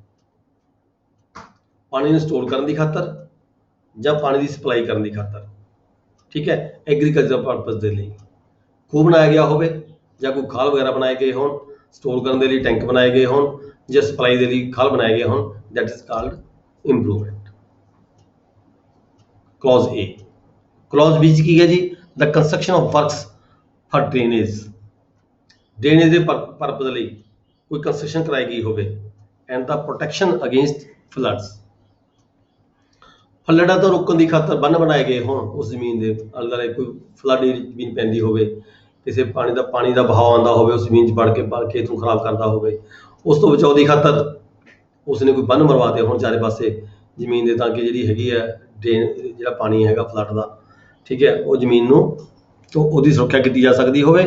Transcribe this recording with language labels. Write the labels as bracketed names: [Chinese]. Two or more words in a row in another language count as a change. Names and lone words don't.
[Punjabi] ਪਾਣੀ ਨੂੰ ਸਟੋਰ ਕਰਨ ਦੀ ਖਾਤਰ ਜਾਂ ਪਾਣੀ ਦੀ ਸਪਲਾਈ ਕਰਨ ਦੀ ਖਾਤਰ। ਠੀਕ ਹੈ, [English] agriculture purpose [Punjabi] ਦੇ ਲਈ ਖੂਹ ਬਣਾਇਆ ਗਿਆ ਹੋਵੇ ਜਾਂ ਕੋਈ ਖਾਲ ਵਗੈਰਾ ਬਣਾਏ ਗਏ ਹੋਣ, ਸਟੋਰ ਕਰਨ ਦੇ ਲਈ ਟੈਂਕ ਬਣਾਏ ਗਏ ਹੋਣ ਜਾਂ ਸਪਲਾਈ ਦੇ ਲਈ ਖਾਲ ਬਣਾਏ ਗਏ ਹੋਣ, [English] that is called improvement. Clause A. [Punjabi] Clause B 'ਚ ਕੀ ਹੈ ਜੀ, [English] the construction of works for drainage. [Punjabi] drainage ਦੇ ਪਰਪਸ ਲਈ ਕੋਈ ਕੰਸਟਰਕਸ਼ਨ ਕਰਾਈ ਗਈ ਹੋਵੇ [English] and the protection against floods. [Punjabi] ਫਲੱਡਾਂ ਤੋਂ ਰੋਕਣ ਦੀ ਖਾਤਰ ਬੰਨ ਬਣਾਏ ਗਏ ਹੋਣ ਉਸ ਜ਼ਮੀਨ ਦੇ ਆਲੇ ਦੁਆਲੇ, ਕੋਈ ਫਲੱਡ ਜ਼ਮੀਨ ਪੈਂਦੀ ਹੋਵੇ, ਕਿਸੇ ਪਾਣੀ ਦਾ ਵਹਾਅ ਆਉਂਦਾ ਹੋਵੇ, ਉਸ ਜ਼ਮੀਨ 'ਚ ਵੜ ਕੇ ਖੇਤ ਨੂੰ ਖਰਾਬ ਕਰਦਾ ਹੋਵੇ, ਉਸ ਤੋਂ ਬਚਾਓ ਦੀ ਖਾਤਰ ਉਸਨੇ ਕੋਈ ਬੰਨ ਮਰਵਾਤੇ ਹੋਣ ਚਾਰੇ ਪਾਸੇ ਜ਼ਮੀਨ ਦੇ, ਤਾਂ ਕਿ ਜਿਹੜੀ ਹੈਗੀ ਹੈ ਡਰੇਨ, ਜਿਹੜਾ ਪਾਣੀ ਹੈਗਾ ਫਲੱਡ ਦਾ, ਠੀਕ ਹੈ, ਉਹ ਜ਼ਮੀਨ ਨੂੰ ਤੋਂ ਉਹਦੀ ਸੁਰੱਖਿਆ ਕੀਤੀ ਜਾ ਸਕਦੀ ਹੋਵੇ।